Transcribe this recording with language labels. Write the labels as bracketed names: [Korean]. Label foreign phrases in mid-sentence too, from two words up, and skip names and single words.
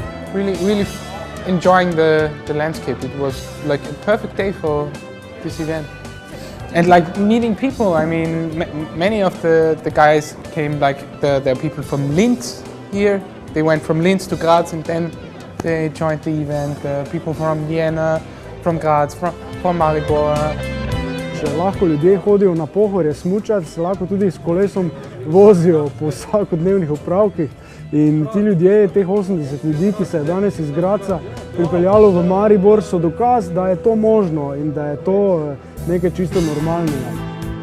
[English] really enjoying the landscape. It was like a perfect day for this event. And like meeting people, I mean, many of the guys came, like there are people from Linz here. They went from Linz to Graz and then they joined the event. People from Vienna, from Graz, from Maribor. [Slovenian] Če lahko ljudje hodijo na Pohorje smučat, se lahko tudi s kolesom vozijo po vsakodnevnih opravkih. In ti ljudje, teh 80 ljudi, ki se je danes iz Graza pripeljalo v Maribor, so dokaz, da je to možno in da je to nekaj čisto normalnega.